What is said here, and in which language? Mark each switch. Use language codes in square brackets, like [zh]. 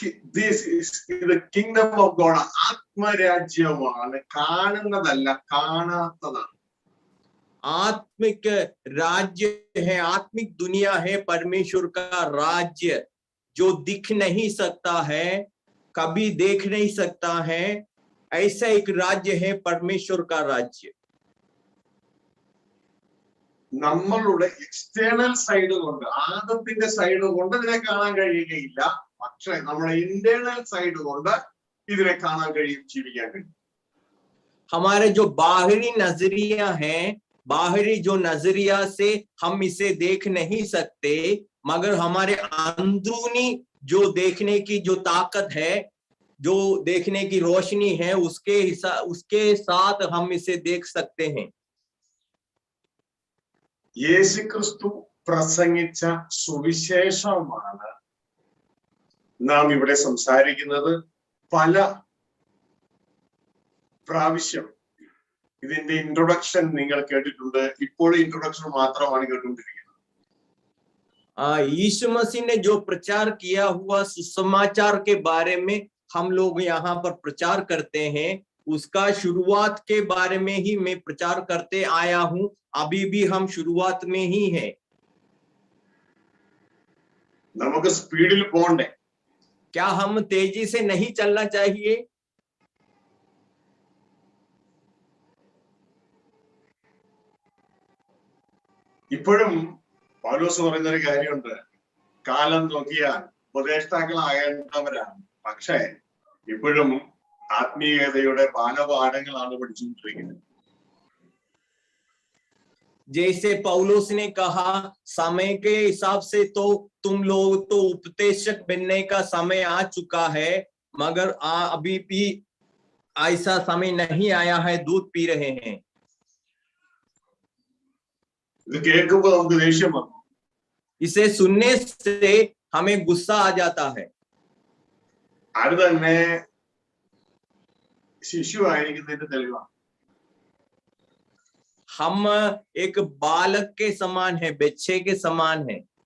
[en] This is the kingdom of God. [ml] ആത്മരാജ്യമാണ്, കാണുന്നതല്ല, കാണാത്തതാണ്. [hi] आत्मिक राज्य है, आत्मिक दुनिया है, परमेश्वर का राज्य जो दिख नहीं सकता है, कभी देख नहीं सकता है, ऐसा एक राज्य है परमेश्वर का राज्य. [ml] നമ്മളുടെ എക്സ്റ്റേണൽ സൈഡ് കൊണ്ട്, ആദത്തിന്റെ സൈഡ് കൊണ്ട് ഇതിനെ കാണാൻ കഴിയുകയില്ല. പക്ഷെ നമ്മുടെ ഇന്റേണൽ സൈഡ് കൊണ്ട് ഇതിനെ കാണാൻ കഴിയും, ജീവിക്കാൻ കഴിയും. [hi] हमारे जो बाहरी नजरिया है, बाहरी जो नजरिया से हम इसे देख नहीं सकते, मगर हमारे अंदरूनी जो देखने की जो ताकत है, जो देखने की रोशनी है, उसके साथ हम इसे देख सकते हैं. [ml] യേശു ക്രിസ്തു പ്രസംഗിച്ച സുവിശേഷമാണ് നാം ഇവിടെ സംസാരിക്കുന്നത്. പല പ്രാവശ്യം ഇതിന്റെ ഇൻട്രൊഡക്ഷൻ നിങ്ങൾ കേട്ടിട്ടുണ്ട്. ഇപ്പോൾ ഇൻട്രൊഡക്ഷൻ മാത്രമാണ് കേട്ടുകൊണ്ടിരിക്കുന്നത്. [hi] यीशु मसीह ने जो प्रचार किया हुआ सुसमाचार के बारे में हम लोग यहाँ पर प्रचार करते हैं, उसका शुरुआत के बारे में ही मैं प्रचार करते आया हूं. अभी भी हम शुरुआत में ही हैं. [ml] നമുക്ക് സ്പീഡിൽ പോകണ്ടേ? [hi] क्या हम तेजी से नहीं चलना चाहिए? [ml] ഇപ്പോഴും പൗലോസ് പറയുന്ന ഒരു കാര്യമുണ്ട്, കാലം നോക്കിയാൽ ഉപദേഷ്ടാക്കളാകേണ്ടവരാണ്, പക്ഷേ ഇപ്പോഴും ആത്മീയതയുടെ ബാലപാഠങ്ങളാണ് പഠിച്ചുകൊണ്ടിരിക്കുന്നത്. [hi] जैसे पौलुस ने कहा, समय के हिसाब से तो तुम लोग तो उपदेशक बनने का समय आ चुका है, मगर अभी भी ऐसा समय नहीं आया है, दूध पी रहे हैं. [ml] ഇത് കേൾക്കുമ്പോൾ നമുക്ക് ദേഷ്യം വന്നു. [hi] इसे सुनने से हमें गुस्सा आ जाता है. [ml] അത് തന്നെ ശിശു ആയിരിക്കുന്നതിന്റെ തെളിവാണ്. [hi] हम एक बालक के समान है, बच्चे के समान है.